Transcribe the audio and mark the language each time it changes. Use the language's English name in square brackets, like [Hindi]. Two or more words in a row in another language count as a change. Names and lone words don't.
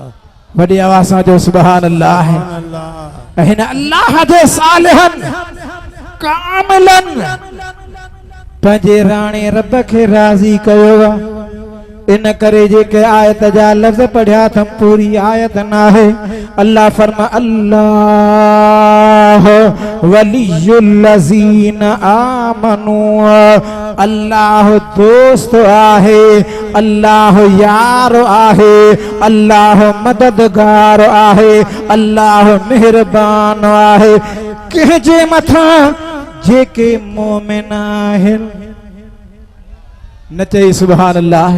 [Sindhi] वॾी आवाज़ सां जो [Arabic] سبحان الله. [Sindhi] हिन अल्लाह जे सालिहन कामिलन पंहिंजे राणे रब खे राज़ी कयो। इन करे जेके आयत जा लफ़्ज़ पढ़िया अथम पूरी आयत नाहे। अल्लाह फरमा [Arabic] الله ولي الذين آمنوا, [Sindhi] अल्लाह दोस्त आहे, अल्लाह यार आहे, अल्लाह मददगार आहे, अल्लाह मेहरबान आहे कंहिंजे मथां जेके मोमिन आहिनि। न चई [Arabic] سبحان الله.